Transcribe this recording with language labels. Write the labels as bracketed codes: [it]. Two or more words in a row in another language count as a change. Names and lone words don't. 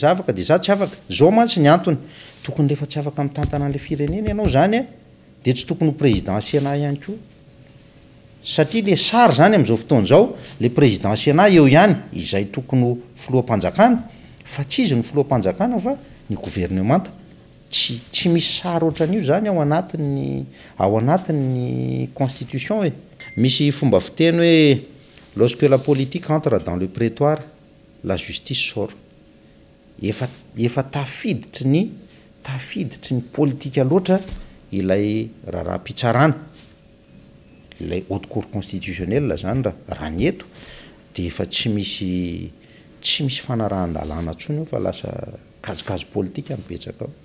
[mg] za afaka dia za tsy afaka zao mantsy ny antony tokony rehefa tsy afaka mitantana an'le firenena ianao zany dia tsy tokony ho [fr] président Sénat [mg] ihany koa satria le sary zany amin'izao fotoana izao le [fr] président Sénat [mg] eo ihany izay tokony ho filoham-panjakana fa tsy izy ny filoham-panjakana fa ny gouvernemanta tsy misy sary ohatran'io zany ao anatin'ny constitution hoe misy fomba fiteny hoe [fr] lorsque la politique entre dans le prétoire la justice sort. [mg] Efa tafiditry ny politika loatra ilay raharaham-pitsarana ilay [fr] haute cour constitutionnelle [mg] zany raha ny eto dia efa tsy misy fanarahan-dalàna ntsony eo fa lasa kajikazo politika mipetsaka ao.